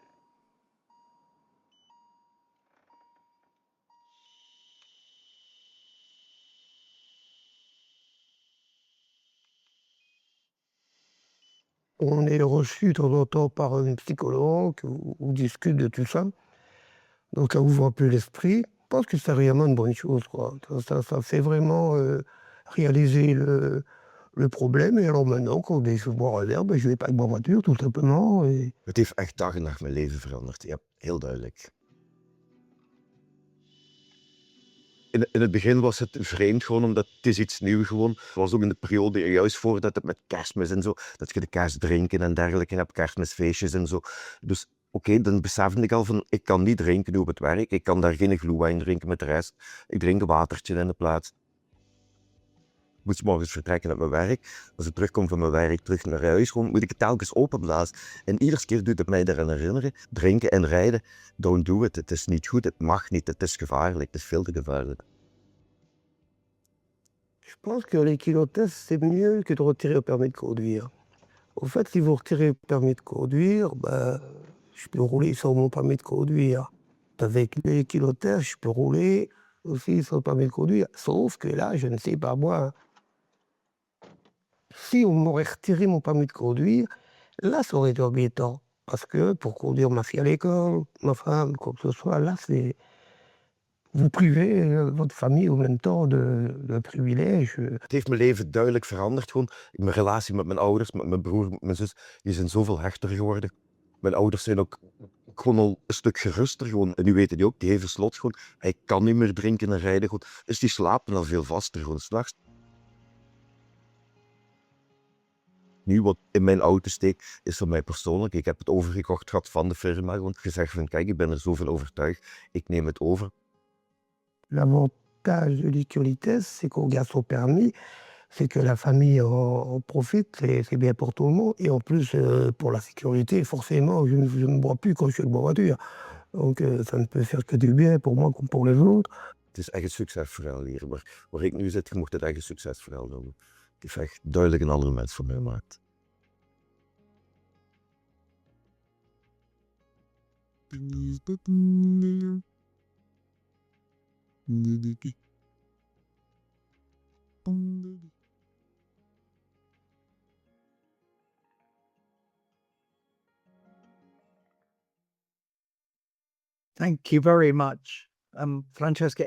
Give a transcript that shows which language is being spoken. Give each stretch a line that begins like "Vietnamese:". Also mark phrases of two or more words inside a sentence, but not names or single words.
French: On est reçu de temps en temps par un psychologue, on discute de tout ça. Donc ça ouvre un peu l'esprit. Je pense que c'est vraiment une bonne chose, quoi. Ça fait vraiment réaliser le problème. Et alors maintenant, quand je veux boire un verre, je vais pas avec ma voiture, tout simplement. Et...
Dutch: Het heeft echt dag en nacht mijn leven veranderd. Ja, heel duidelijk. In het begin was het vreemd gewoon, omdat het is iets nieuws gewoon. Het was ook in de periode juist voordat het met kerstmis en zo, dat je de kerstdrinken en dergelijke hebt, kerstmisfeestjes en zo. Dus oké, dan besefte ik al van, ik kan niet drinken nu op het werk. Ik kan daar geen glühwein drinken met de rest. Ik drink een watertje in de plaats. Ik moet 's morgens vertrekken naar mijn werk. Als ik terugkom van mijn werk, terug naar huis, gewoon moet ik het telkens openblazen. En iedere keer doet het mij eraan herinneren, drinken en rijden,
English: don't do it.
Dutch: Het is niet goed, het mag niet, het is gevaarlijk, het is veel te gevaarlijk.
French: Je pense que les kilotests, c'est mieux que de retirer le permis de conduire. Au fait, si vous retirez le permis de conduire, je peux rouler sans mon permis de conduire. Avec les kilotests, je peux rouler aussi sans permis de conduire. Sauf que là, je ne sais pas moi. Si on m'aurait retiré mon permis de conduire, là, ça aurait été embêtant. Parce que pour conduire ma fille à l'école, ma femme, quoi que ce soit, là, c'est... Vous privez votre famille en même temps de privilèges.
Dutch: Het heeft mijn leven duidelijk veranderd. Gewoon. Mijn relatie met mijn ouders, met mijn broer, met mijn zus, die zijn zoveel hechter geworden. Mijn ouders zijn ook gewoon al een stuk geruster. Gewoon. En nu weten die ook, die heeft een slot. Gewoon. Hij kan niet meer drinken en rijden. Gewoon. Dus die slapen al veel vaster. Gewoon. 's Nachts. Nu wat in mijn auto steekt, is voor mij persoonlijk. Ik heb het overgekocht gehad van de firma. Gewoon gezegd van kijk, ik ben er zoveel overtuigd. Ik neem het over.
French: L'avantage du kilotests, c'est qu'on garde son permis, c'est que la famille en profite, c'est bien pour tout le monde. Et en plus, pour la sécurité, forcément, je ne bois plus quand je suis de ma voiture. Donc ça ne peut faire que du bien pour moi comme pour les autres.
Dutch: Het is echt een succesverhaal hier. Maar waar ik nu zit, je mocht het echt een succesverhaal noemen. Het heeft echt duidelijk een andere mens voor mij gemaakt.
English: Thank you very much, Francesca